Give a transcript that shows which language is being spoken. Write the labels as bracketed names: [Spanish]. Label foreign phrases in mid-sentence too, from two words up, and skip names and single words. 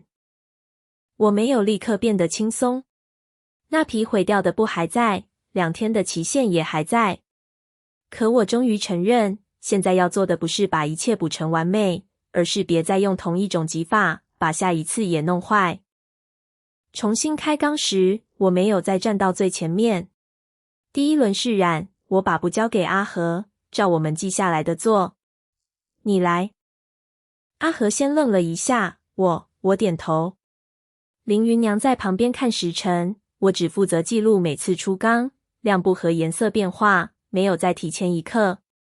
[Chinese] 我沒有立刻變得輕鬆。那匹毀掉的布還在，2天的期限也還在。可我終於承認，現在要做的不是把一切補成完美，而是別再用同一種技法，把下一次也弄壞。重新開缸時，我沒有再站到最前面。第1輪試染，我把布交給阿和，照我們記下來的做。你來。阿和先愣了一下，我點頭。凌雲娘在旁邊看時辰，我只負責記錄每次出缸、亮布和顏色變化，沒有再提前1刻。